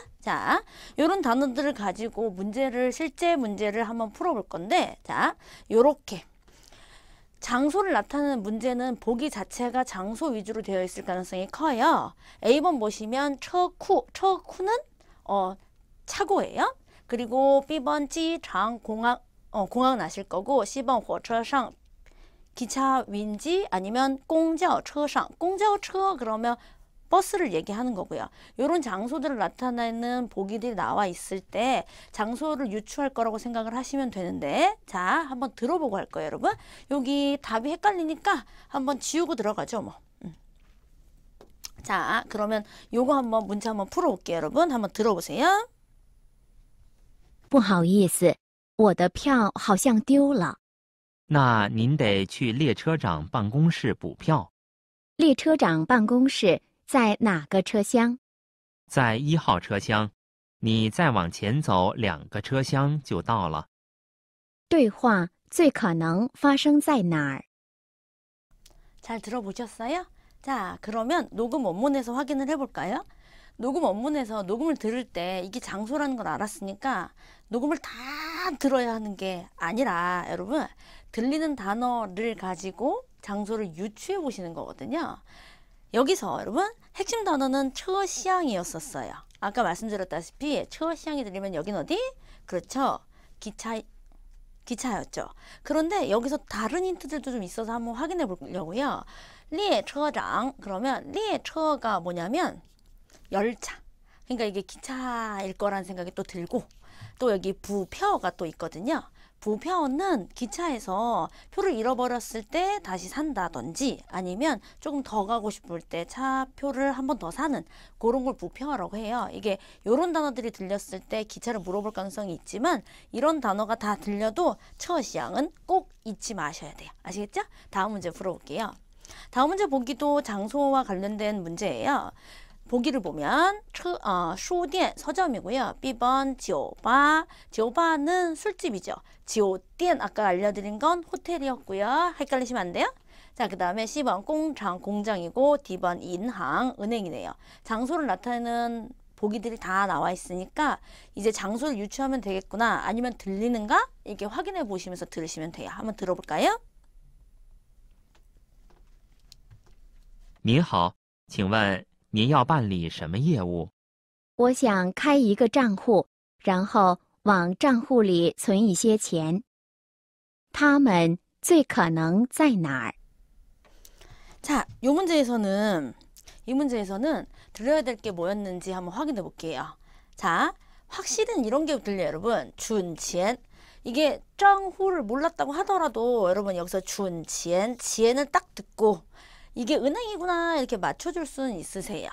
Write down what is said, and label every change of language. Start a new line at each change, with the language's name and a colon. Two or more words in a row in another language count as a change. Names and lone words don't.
Korean: 자, 요런 단어들을 가지고 실제 문제를 한번 풀어볼 건데, 자, 요렇게 장소를 나타내는 문제는 보기 자체가 장소 위주로 되어 있을 가능성이 커요. A번 보시면 처쿠는 차고예요. 그리고 B번 지장 공항 나실 거고, C번
Chinese: 火车上
Korean: 기차 위인지 아니면
Chinese: 公交车上 公交车
Korean: 그러면 버스를 얘기하는 거고요. 이런 장소들을 나타내는 보기들이 나와 있을 때 장소를 유추할 거라고 생각을 하시면 되는데, 자, 한번 들어보고 할 거예요, 여러분. 여기 답이 헷갈리니까 한번 지우고 들어가죠, 뭐. 자, 그러면 요거 한번 문제 한번 풀어볼게요, 여러분. 한번 들어보세요.
Chinese: 不好意思，我的票好像丢了。那您得去列车长办公室补票。列车长办公室在哪个车厢？在1号车厢，你再往前走2个车厢就到了。对话最可能发生在哪儿？
Korean: 잘 들어보셨어요? 자, 그러면 녹음 원문에서 확인을 해볼까요? 녹음 원문에서 녹음을 들을 때 이게 장소라는 걸 알았으니까 녹음을 다 들어야 하는 게 아니라 여러분 들리는 단어를 가지고 장소를 유추해 보시는 거거든요. 여기서 여러분 핵심 단어는 车厢 이었었어요. 아까 말씀드렸다시피 车厢 이 들리면 여긴 어디? 그렇죠. 기차였죠. 그런데 여기서 다른 힌트들도 좀 있어서 한번 확인해 보려고요. 列车长 그러면 列车 가 뭐냐면 열차. 그러니까 이게 기차일 거라는 생각이 또 들고, 또 여기 부표가 또 있거든요. 부표는 기차에서 표를 잃어버렸을 때 다시 산다든지 아니면 조금 더 가고 싶을 때 차표를 한 번 더 사는 그런 걸 부표라고 해요. 이게 이런 단어들이 들렸을 때 기차를 물어볼 가능성이 있지만 이런 단어가 다 들려도 처시양은 꼭 잊지 마셔야 돼요. 아시겠죠? 다음 문제 풀어볼게요. 다음 문제 보기도 장소와 관련된 문제예요. 보기를 보면 书店 서점이고요. B번 酒吧. 酒吧는 술집이죠. 酒店 아까 알려드린 건 호텔이었고요. 헷갈리시면 안 돼요. 자, 그 다음에 C번 공장 공장이고 D번 인항 은행이네요. 장소를 나타내는 보기들이 다 나와 있으니까 이제 장소를 유추하면 되겠구나 아니면 들리는가 이렇게 확인해 보시면서 들으시면 돼요. 한번 들어볼까요?
Chinese: 您好，请问您要办理什么业务？我想开一个账户，然后往账户里存一些钱。他们最可能在哪儿？
Korean: 자, 이 문제에서는 들려야 될 게 뭐였는지 한번 확인해 볼게요. 자, 확실은 이런 게 들려요, 여러분. 준치엔. 이게 账户를 몰랐다고 하더라도 여러분 여기서 준치엔, 지엔을 딱 듣고 이게 은행이구나 이렇게 맞춰줄 수는 있으세요.